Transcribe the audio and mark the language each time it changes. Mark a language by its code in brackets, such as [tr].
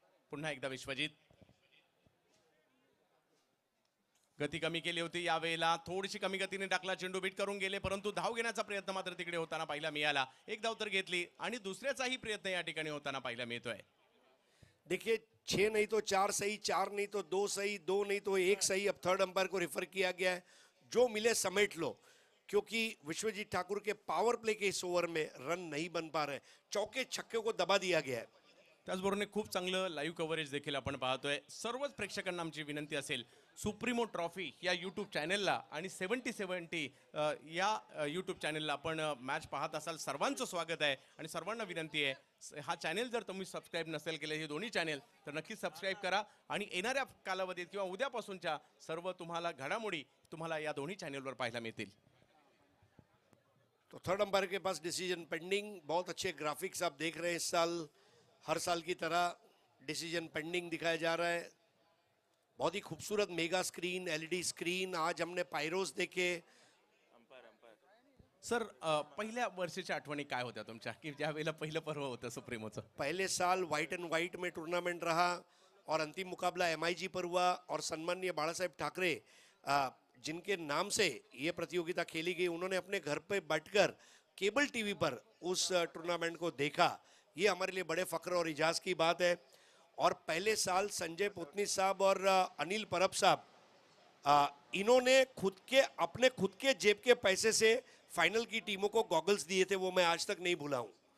[mr] पुन्हा एकदा विश्वजित गती कमी केली होती. यावेळेला थोडीशी कमी गतीने टाकला, चेंडू बीट करून गेले, परंतु धाव घेण्याचा प्रयत्न मात्र तिकडे होताना पाहायला मिळाला. एक धाव तर घेतली आणि दुसऱ्याचाही प्रयत्न या ठिकाणी होताना पाहायला मिळतोय. [hi] देखिए 6 नहीं तो 4 सही, 4 नहीं तो 2 सही, 2 नहीं तो 1 सही. अब थर्ड अंपायर को रेफर किया गया है. जो मिले समेट लो, क्योंकि विश्वजीत ठाकुर के पावर प्ले के इस ओवर में रन नहीं बन पा रहे. चौके छक्के को दबा दिया गया है. [mr] त्याचबरोबर खूप चांगलं लाईव्ह कव्हरेज देखील आपण पाहतोय. सर्वच प्रेक्षकांना आमची विनंती असेल, सुप्रीमो ट्रॉफी या यूट्यूब चॅनलला आणि 70-70 या यूट्यूब चॅनलला आपण मॅच पाहत असाल, सर्वांचं स्वागत आहे आणि सर्वांना विनंती आहे, हा चॅनल जर तुम्ही सबस्क्राईब नसेल केले, हे दोन्ही चॅनल, तर नक्कीच सबस्क्राईब करा आणि येणाऱ्या कालावधीत किंवा उद्यापासूनच्या सर्व तुम्हाला घडामोडी तुम्हाला या दोन्ही चॅनलवर पाहायला मिळतील. [hi] तो थर्ड अंपायर के पास डिसीजन पेंडिंग. बहुत अच्छे ग्राफिक्स आप देख रहे हैं इस साल. हर साल की तरह डिसीजन पेंडिंग दिखाया जा रहा है. बहुत ही खूबसूरत मेगा स्क्रीन, एलईडी स्क्रीन. आज हमने पायरोस देखे. [mr] सर पहिल्या वर्षीच्या आठवणी काय होत्या तुमच्या, की ज्या वेळेला पहिलं पर्व होतं सुप्रीमोचं? [hi] पहले साल व्हाइट एंड व्हाइट में टूर्नामेंट रहा और अंतिम मुकाबला एमआईजी पर हुआ और सम्माननीय बाला साहेब ठाकरे जिनके नाम से ये प्रतियोगिता खेली गई, उन्होंने अपने घर पे बैठकर केबल टीवी पर उस टूर्नामेंट को देखा. ये हमारे लिए बड़े फख्र और इजाज़ की बात है. और पहले साल संजय पोतनी साहब और अनिल परब साहब, इन्होंने अपने खुद के जेब के पैसे से फाइनल की टीमों को गॉगल्स दिए थे, वो मैं आज तक नहीं भूला हूँ.